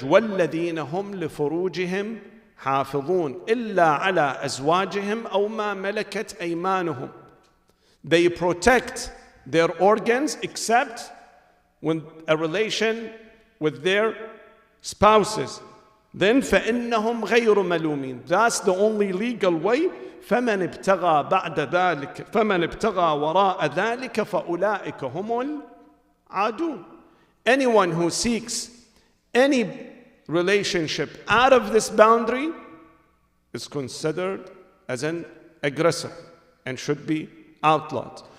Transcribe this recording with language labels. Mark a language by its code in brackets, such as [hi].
[ar] وَالَّذِينَ هُمْ لِفُرُوجِهِمْ حَافِظُونَ إِلَّا عَلَىٰ أَزْوَاجِهِمْ أَوْ مَا مَلَكَتْ أَيْمَانُهُمْ. [en] They protect their organs except when a relation with their spouses. Then [ar] فَإِنَّهُمْ غَيْرُ مَلُومِينَ. [en] That's the only legal way. [ar] فَمَنِ ابْتَغَى بَعْدَ ذَلِكَ فَمَنِ ابْتَغَى وَرَاءَ ذَلِكَ فَأُولَٰئِكَ هُمُ الْعَادُونَ. [en] Anyone who seeks any relationship out of this boundary is considered as an aggressor and should be outlawed.